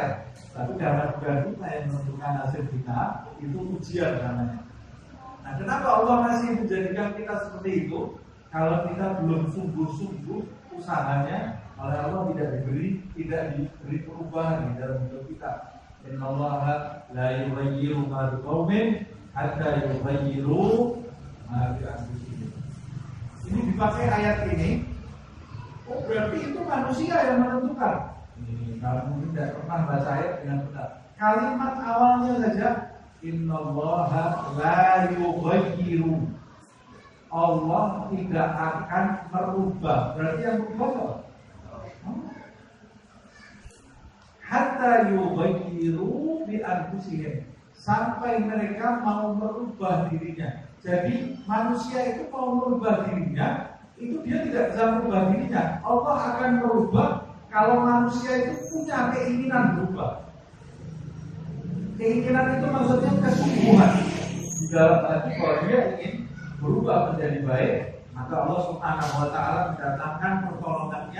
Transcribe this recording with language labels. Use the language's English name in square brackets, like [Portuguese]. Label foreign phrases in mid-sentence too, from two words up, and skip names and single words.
[Indonesian] Tapi karena bukan kita yang menentukan nasib kita, itu ujian namanya. Nah, kenapa Allah masih menjadikan kita seperti itu? Kalau kita belum sungguh-sungguh usahanya, oleh Allah tidak diberi perubahan di dalam hidup kita. [Arabic] إن الله لا يغير ما بقوم حتى يغيروا ما بأنفسهم. [Indonesian] Ini dipakai ayat ini. Oh, berarti itu manusia yang menentukan. Ini kamu tidak pernah baca ayat dengan benar. Kalimat awalnya saja, [Arabic] إن الله لا يغير. [Indonesian] Allah tidak akan merubah. Berarti yang berubah apa? [Arabic] حتى يغيروا بأنفسهم, [Indonesian] sampai mereka mau merubah dirinya. Jadi manusia itu mau merubah dirinya, itu dia tidak bisa merubah dirinya. Allah akan merubah kalau manusia itu punya keinginan berubah. Keinginan itu maksudnya kesungguhan di dalam hati bahwa dia ingin berubah menjadi baik, maka Allah [Arabic] سبحانه وتعالى [Indonesian] mendatangkan pertolongannya.